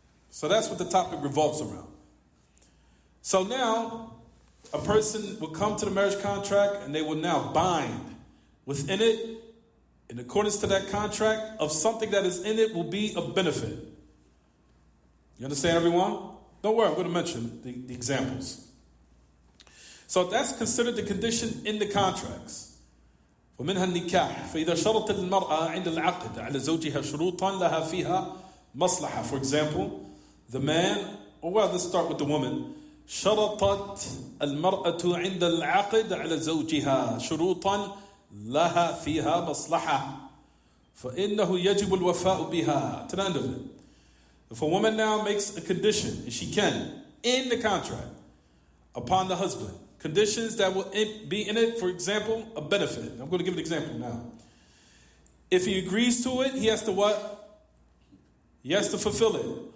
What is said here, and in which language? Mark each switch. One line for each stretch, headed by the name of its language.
English: So that's what the topic revolves around. So now, a person will come to the marriage contract and they will now bind within it, in accordance to that contract, of something that is in it will be a benefit. You understand, everyone? Don't worry, I'm going to mention the examples. So that's considered the condition in the contracts.
Arabic: ومنها النكاح فإذا شرط المرأة عند العقد على زوجها شروطا لها فيها مصلحة.
English: For example, the man, or well, let's start with the woman.
Arabic: شرطت المرأة عند العقد على زوجها شروطا لها فيها مصلحة فإنه يجب الوفاء بها.
English: To the end of it. If a woman now makes a condition, and she can, in the contract, upon the husband, conditions that will be in it, for example, a benefit. I'm going to give an example now. If he agrees to it, he has to what? He has to fulfill it.